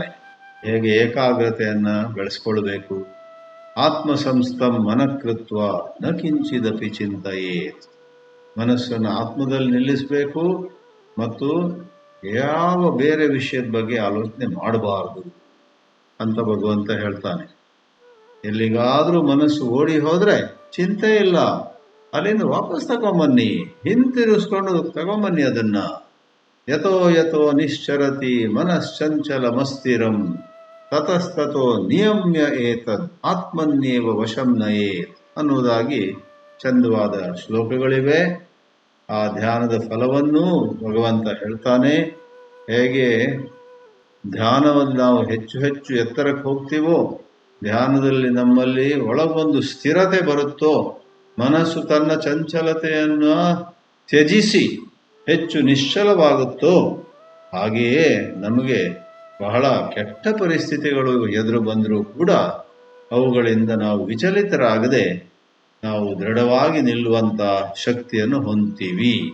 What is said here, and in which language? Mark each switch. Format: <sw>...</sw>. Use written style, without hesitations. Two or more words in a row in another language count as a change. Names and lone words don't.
<kn>ಹೇಗೆ ಏಕಾಗ್ರತೆಯನ್ನು ಬೆಳೆಸ್ಕೊಳ್ಬೇಕು,</kn> <sa>ಆತ್ಮಸಂಸ್ಥಂ ಮನಕೃತ್ವ ನ ಕಿಂಚಿದಪಿ ಚಿಂತೆಯೇತ್,</sa> <kn>ಮನಸ್ಸನ್ನು ಆತ್ಮದಲ್ಲಿ ನಿಲ್ಲಿಸಬೇಕು ಮತ್ತು ಯಾವ ಬೇರೆ ವಿಷಯದ ಬಗ್ಗೆ ಆಲೋಚನೆ ಮಾಡಬಾರ್ದು ಅಂತ ಭಗವಂತ ಹೇಳ್ತಾನೆ. ಎಲ್ಲಿಗಾದರೂ ಮನಸ್ಸು ಓಡಿ ಹೋದರೆ ಚಿಂತೆ ಇಲ್ಲ, ಅಲ್ಲಿಂದ ವಾಪಸ್ ತಗೊಂಬನ್ನಿ, ಹಿಂತಿರುಗಿಸ್ಕೊಂಡು ತಗೊಂಬನ್ನಿ ಅದನ್ನ.</kn> <sa>ಯಥೋ ಯಥೋ ನಿಶ್ಚರತಿ ಮನಶ್ಚಂಚಲ ಮಸ್ತಿರಂ ತತಸ್ತತೋ ನಿಯಮ್ಯ ಏತದ್ ಆತ್ಮನ್ಯೇವ ವಶಂ ನಯೇತ್</sa> <kn>ಅನ್ನುವುದಾಗಿ ಚಂದವಾದ ಶ್ಲೋಕಗಳಿವೆ. ಆ ಧ್ಯಾನದ ಫಲವನ್ನು ಭಗವಂತ ಹೇಳ್ತಾನೆ. ಹೇಗೆ ಧ್ಯಾನವನ್ನು ನಾವು ಹೆಚ್ಚು ಹೆಚ್ಚು ಎತ್ತರಕ್ಕೆ ಹೋಗ್ತೀವೋ, ಧ್ಯಾನದಲ್ಲಿ ನಮ್ಮಲ್ಲಿ ಒಳಗೊಂದು ಸ್ಥಿರತೆ ಬರುತ್ತೋ, ಮನಸ್ಸು ತನ್ನ ಚಂಚಲತೆಯನ್ನು ತ್ಯಜಿಸಿ ಹೆಚ್ಚು ನಿಶ್ಚಲವಾಗುತ್ತೋ, ಹಾಗೆಯೇ ನಮಗೆ ಬಹಳ ಕೆಟ್ಟ ಪರಿಸ್ಥಿತಿಗಳು ಎದುರು ಬಂದರೂ ಕೂಡ ಅವುಗಳಿಂದ ನಾವು ವಿಚಲಿತರಾಗದೆ ನಾವು ದೃಢವಾಗಿ ನಿಲ್ಲುವಂಥ ಶಕ್ತಿಯನ್ನು ಹೊಂದ್ತೀವಿ.</kn>